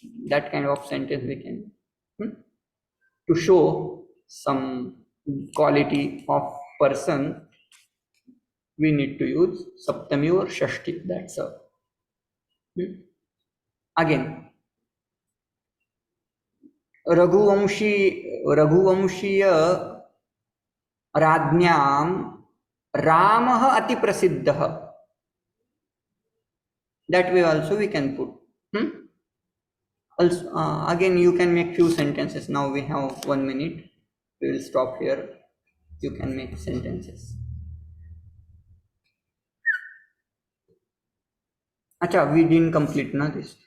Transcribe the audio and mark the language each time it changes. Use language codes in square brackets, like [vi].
[en] That kind of sentence we can to show some quality of person. We need to use saptami or shashti. That's all. [sa] Again, रघुवंशीय राज्ञां रामः अति प्रसिद्धः. [en] That way also we can put. Also, again you can make few sentences. Now we have 1 minute. We will stop here. You can make sentences. अच्छा, we didn't complete ना this.